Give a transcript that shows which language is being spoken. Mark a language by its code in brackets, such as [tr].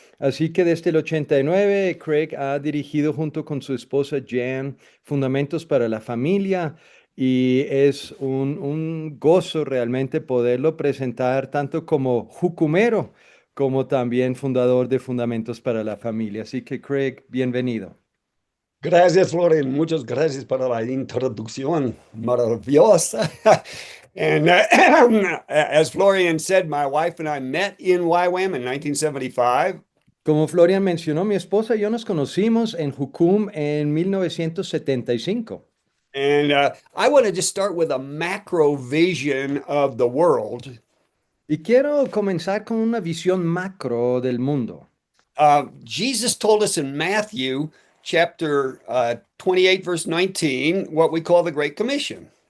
[es] Así que desde el 89, Craig ha dirigido junto con su esposa Jan Fundamentos para la Familia y es un gozo realmente poderlo presentar tanto como jucumero como también fundador de Fundamentos para la Familia. Así que Craig, bienvenido. Gracias, Florian. Muchas gracias para la introducción maravillosa. [en] And as Florian said, my wife and I met in YWAM in 1975. [es] Como Florian mencionó, mi esposa y yo nos conocimos en Jucum en 1975. [en] And I want to just start with a macro vision of the world. [es] Y quiero comenzar con una visión macro del mundo. [en] Jesus told us in Matthew chapter 28, verse 19, what we call the Great Commission.